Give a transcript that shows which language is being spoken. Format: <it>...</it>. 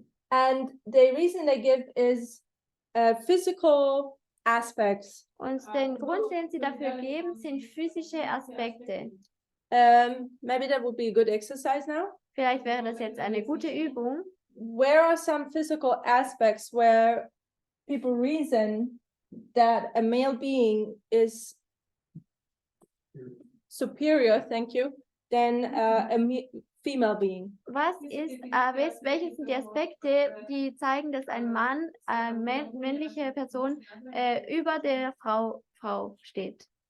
<en>And the reason they give is physical aspects.</en> <de>Und den Grund, den sie dafür geben, sind physische Aspekte.</de> <en>Maybe that would be a good exercise now.</en> <de>Vielleicht wäre das jetzt eine gute Übung.</de> <en>Where are some physical aspects where people reason that a male being is superior, thank you, than a female being?</en> <de>Welche sind die Aspekte, die zeigen, dass ein Mann, eine männliche Person über der Frau steht?</de>